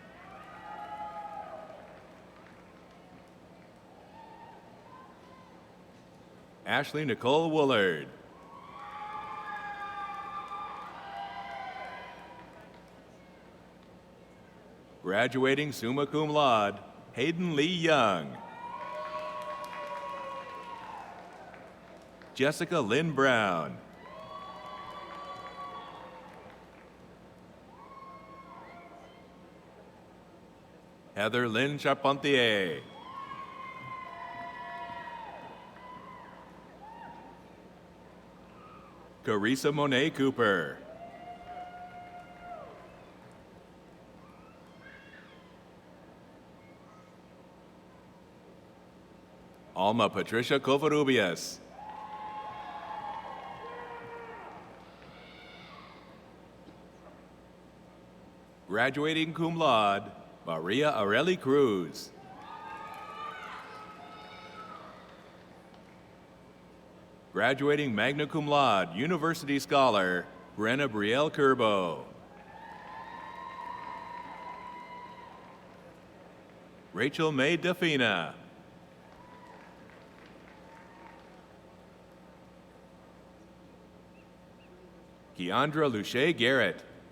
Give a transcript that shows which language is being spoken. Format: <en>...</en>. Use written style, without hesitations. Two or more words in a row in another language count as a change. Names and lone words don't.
<en>Ashley Nicole Woolard. Graduating</en> <la>summa cum laude,</la> <en>Hayden Lee Young. Jessica Lynn Brown. Heather Lynn Charpentier. Carissa Monet Cooper. Alma Patricia Covarrubias. Graduating</en> <la>cum laude,</la> <en>Maria Areli Cruz. Graduating</en> <la>magna cum laude,</la> <en>University Scholar, Brenna Brielle Curbo. Rachel May Defina. Keandra Luche Garrett.</en>